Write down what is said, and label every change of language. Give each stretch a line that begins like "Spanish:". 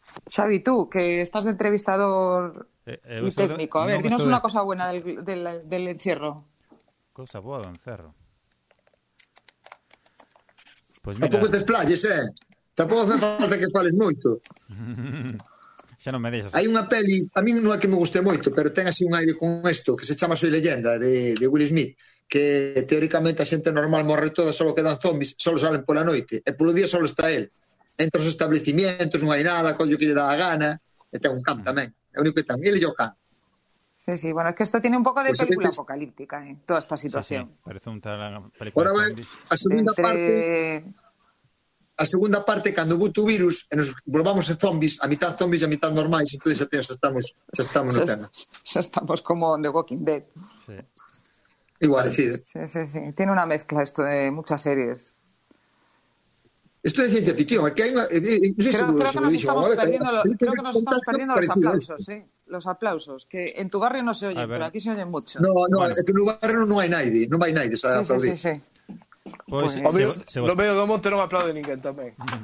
Spanish: Xavi, tú, que estás de entrevistador y técnico. A ver, dinos una cosa buena del encierro.
Galician: Cosa boa do encierro.
Spanish: Pues mira... Tampoco te explayes, ¿eh? Tampoco hace falta que
Galician: fales moito. Xa non me deixas. Hai unha peli, a mí non é que me guste moito, pero ten así un aire con isto, que se chama Soy Leyenda, de Will Smith, que teóricamente a xente normal morre toda, solo quedan zombies, solo salen pola noite, e polo día solo está él. Entra os establecimientos, non hai nada, coño que lle dá a gana, e ten un can tamén. É o único que tamén, ele e o can.
Spanish: Sí, sí, bueno, es que esto tiene un poco de pues película veces... apocalíptica, eh? Toda esta situación. Sí, sí. Parece un tal...
Galician: Ahora ben, a segunda entre... parte... A segunda parte, cando bote o virus, e nos volvamos a zombies, a mitad zombies e a mitad normais, entón xa estamos no tema. Xa estamos como The Walking Dead.
Spanish: Sí. Igual, vale. Sí. Sí, sí, sí. Tiene unha mezcla isto de muchas series.
Galician: Isto de ciencia ficción. Que hai una... no sé
Spanish: creo que nos estamos perdiendo los aplausos, sí. Los aplausos. Que en tu barrio non se oyen, pero aquí se oyen mucho.
Galician: No, no, bueno. Es que no barrio non hai naide. Non vai naide, xa aplaudir.
Spanish: Sí, sí, sí. Pues,
Galician: lo medio do monte non aplaude ninguén tamén.